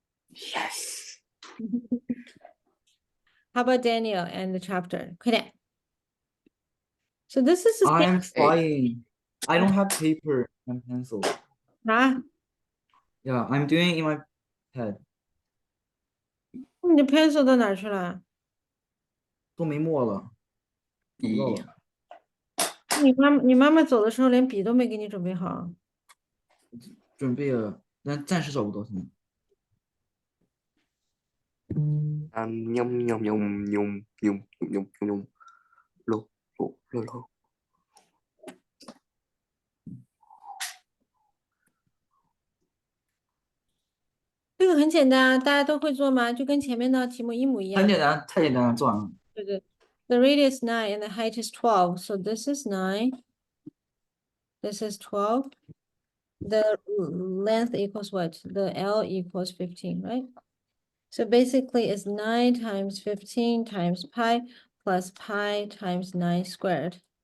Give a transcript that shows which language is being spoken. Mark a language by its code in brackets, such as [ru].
[en] Yes. How about Daniel and the chapter? [zh] 快点. [en] So this is the I same. am trying. I don't have paper and pencil. 啊， Yeah, I'm doing it in my head. [zh] 你的 pencil 到哪儿去了？都没墨了，找不到了。你妈妈走的时候连笔都没给你准备好。准备了，但暂时找不到现在。 Yum yum yum yum yum yum yum. Lo lo lo lo. 这个很简单啊，大家都会做吗？就跟前面的题目一模一样。很简单，太简单了，做完了。对对。 [en] The radius 9 and the height is 12. So this is 9. This is 12. The length equals what? The L equals 15, right? So basically it's 9 times 15 times pi plus pi times 9 squared.